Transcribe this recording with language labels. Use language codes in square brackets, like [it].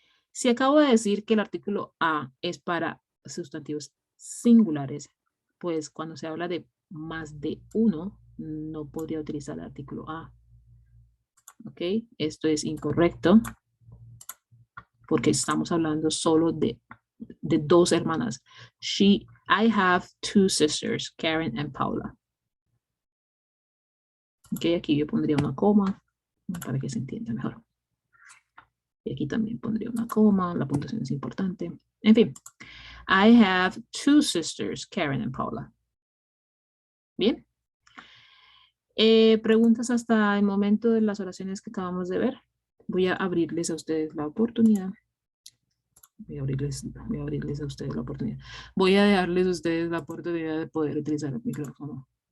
[es] Si acabo de decir que el artículo a es para sustantivos singulares, pues cuando se habla de más de uno, no podría utilizar el artículo a. ¿Ok? Esto es incorrecto porque estamos hablando solo de dos hermanas. [en] I have two sisters, Karen and Paula. [es] Ok, aquí yo pondría una coma para que se entienda mejor. Y aquí también pondría una coma, la puntuación es importante. En fin, [en] I have two sisters, Karen and Paula. [es] Bien. Preguntas hasta el momento de las oraciones que acabamos de ver. Voy a abrirles a ustedes la oportunidad. Voy a abrirles a ustedes la oportunidad. Voy a dejarles a ustedes la oportunidad de poder utilizar el micrófono.